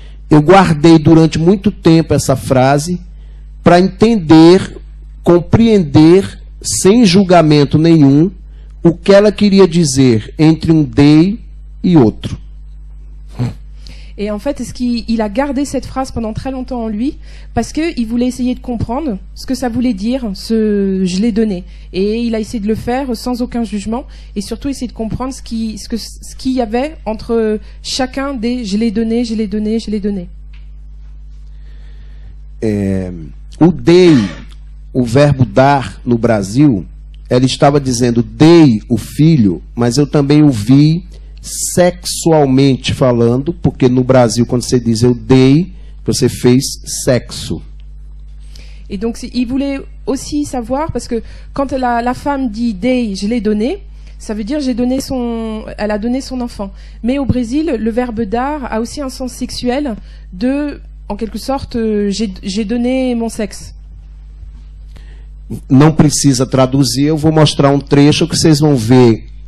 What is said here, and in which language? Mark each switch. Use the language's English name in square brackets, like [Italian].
[Portuguese] Eu guardei durante muito tempo essa frase para entender, compreender, sem julgamento nenhum, o que ela queria dizer entre um dei e outro. [French] Et en fait, est-ce qu'il a gardé cette phrase pendant très longtemps en lui parce qu'il voulait essayer de comprendre ce que ça voulait dire, ce « je l'ai donné ». Et il a essayé de le faire sans aucun jugement et surtout essayer de comprendre ce qu'il y avait entre chacun des « je l'ai donné, je l'ai donné, je l'ai donné ». [Portuguese] O dei, o verbo dar no Brasil, ela estava dizendo dei o filho, mas eu também o vi sexualmente falando, porque no Brasil, quando você diz eu dei, você fez sexo. [French] Et donc, il voulait aussi savoir, parce que quand la femme dit dei, je l'ai donné, ça veut dire elle a donné son enfant. Mais au Brésil, le verbe dar a aussi un sens sexuel de, en quelque sorte, j'ai donné mon sexe. [Portuguese] Não precisa traduzir, eu vou mostrar um trecho que vocês vão ver.